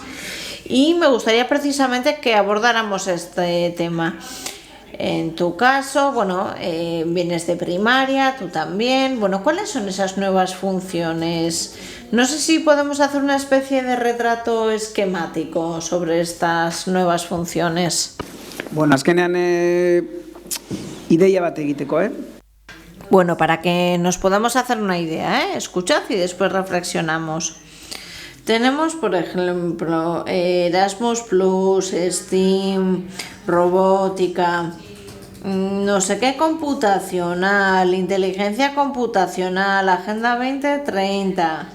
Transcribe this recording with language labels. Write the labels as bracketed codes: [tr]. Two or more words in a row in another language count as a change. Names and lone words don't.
[es] Y me gustaría precisamente que abordáramos este tema. En tu caso, bueno, vienes de primaria, tú también. Bueno, ¿cuáles son esas nuevas funciones? No sé si podemos hacer una especie de retrato esquemático sobre estas nuevas funciones. [eu] Bueno, azkenean ideia bat egiteko, [es] Bueno, para que nos podamos hacer una idea, escuchad y después reflexionamos. Tenemos, por ejemplo, Erasmus+, STEAM, robótica, no sé qué computacional, inteligencia computacional, Agenda 2030.